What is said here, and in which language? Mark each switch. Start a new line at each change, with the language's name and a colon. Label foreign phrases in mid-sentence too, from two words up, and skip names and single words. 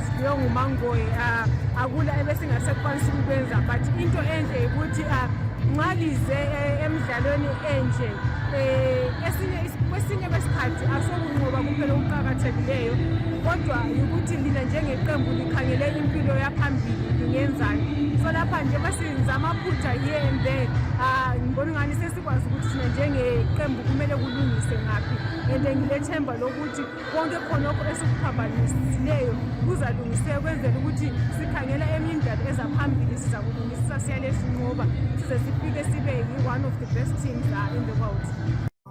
North Ndebele: sidliwe ngumangoye akula ebesingasekwanisa ukwenza but into enhle ukuthi nxa lize emidlalweni enje kwesinye kwesikhathi asokunqoba kuphela okuqakathekileyo kodwa ukuthi lina njengeqembu likhangele impilo yaphambili lingenzani so lapha nje basenza amaphutha
English: here and there
North Ndebele: ngibona ngani sesikwazi ukuthi sina njengeqembu kumele kulungise ngaphi and ngilethemba lokuthi konke khonokho esikuphambanisileyo kuzalungiseka kwenzela ukuthi sikhangela eminye imidlalo ezaphambili siza kulungisisa siyale sinqoba size sifike sibe
English: one of the best teams in the world.